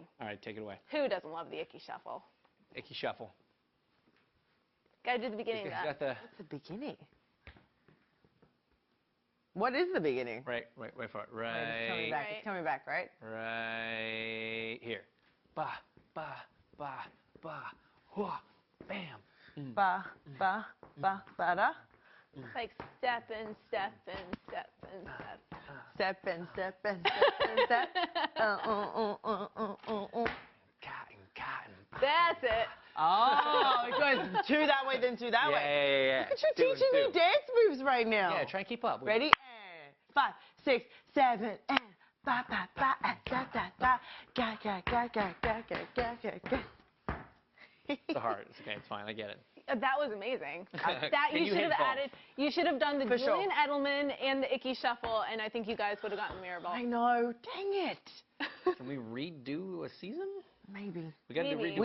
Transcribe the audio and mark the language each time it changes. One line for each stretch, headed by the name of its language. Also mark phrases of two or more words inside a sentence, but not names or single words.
English: All right, take it away. Who doesn't love the Icky Shuffle? Icky Shuffle. Gotta do the beginning of that. What's the beginning? What is the beginning? Wait for it. Right. It's coming back, right? Right here. Ba, ba, ba, ba, whoa, bam. Ba, ba, ba, ba, da. Like step and step and step and step. Step and step and step and step. Cotton. That's it. Oh, it goes 2 that way, then 2 that way. Yeah. Look at you teaching me dance moves right now. Yeah, try and keep up. Ready? 5, 6, 7, and ba ba ba da da da ga ga ga ga ga ga ga ga. It's hard. It's okay. It's fine. I get it. That was amazing. That you should have added. You should have done the For Julian Edelman and the Icky Shuffle, and I think you guys would have gotten the mirror ball. I know. Dang it. Can we redo a season? Maybe. We